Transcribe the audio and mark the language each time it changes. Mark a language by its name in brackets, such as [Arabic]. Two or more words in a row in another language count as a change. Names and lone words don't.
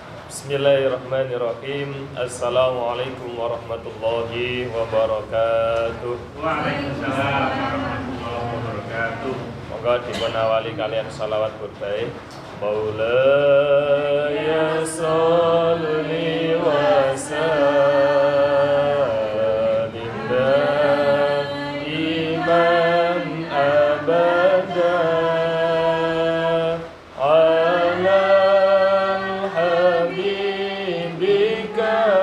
[Arabic] بسم الله الرحمن الرحيم السلام عليكم ورحمة الله وبركاته. وعليكم السلام ورحمة الله وبركاته. [Javanese] Monggo dipun awali kalian salawat berbaik. [Arabic] مولاي صل وسلم دائما أبدا على حبيبك